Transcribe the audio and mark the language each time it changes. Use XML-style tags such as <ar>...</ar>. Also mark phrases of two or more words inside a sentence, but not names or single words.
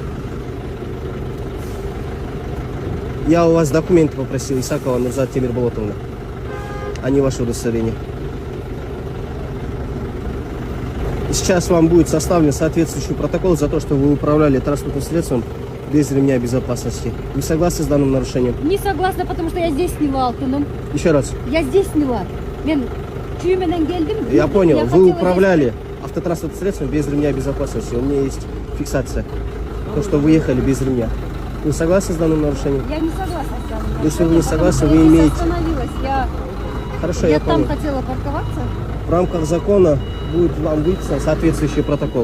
<ru>Я у вас документы попросил, Исакова Нурзат Темирболотовна, а не ваше удостоверение. И сейчас вам будет составлен соответствующий протокол за то, что вы управляли транспортным средством без ремня безопасности. Вы согласны с данным нарушением? Не согласна, потому что я здесь сняла алтыным. Еще раз. Я здесь сняла.</ru> <ky>Мен чүйменен келдим.</ky> <ru>Я понял. Я Вы хотела управляли автотранспортным средством без ремня безопасности. У меня есть фиксация. То, что вы ехали без ремня. Вы согласны с данным нарушением? Я не согласна с вами. Если вы не согласны, Потому вы что я имеете... здесь остановилась. Хорошо, Я я там понял. хотела парковаться. В рамках закона будет вам выписан соответствующий протокол.</ru>